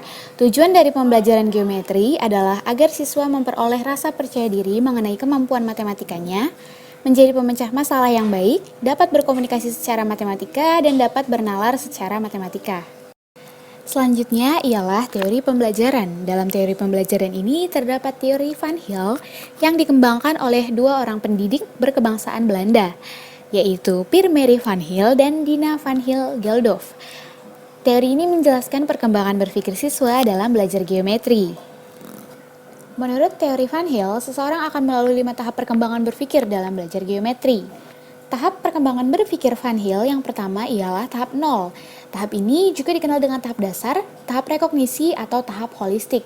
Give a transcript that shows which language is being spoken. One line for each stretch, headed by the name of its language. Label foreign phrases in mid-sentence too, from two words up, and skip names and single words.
Indonesian: Tujuan dari pembelajaran geometri adalah agar siswa memperoleh rasa percaya diri mengenai kemampuan matematikanya, menjadi pemecah masalah yang baik, dapat berkomunikasi secara matematika, dan dapat bernalar secara matematika. Selanjutnya ialah teori pembelajaran. Dalam teori pembelajaran ini terdapat teori Van Heel yang dikembangkan oleh dua orang pendidik berkebangsaan Belanda, yaitu Pierre Marie Van Heel dan Dina Van Heel Geldof. Teori ini menjelaskan perkembangan berpikir siswa dalam belajar geometri. Menurut teori Van Heel, seseorang akan melalui 5 tahap perkembangan berpikir dalam belajar geometri. Tahap perkembangan berpikir Van Heel yang pertama ialah tahap 0. Tahap ini juga dikenal dengan tahap dasar, tahap rekognisi, atau tahap holistik.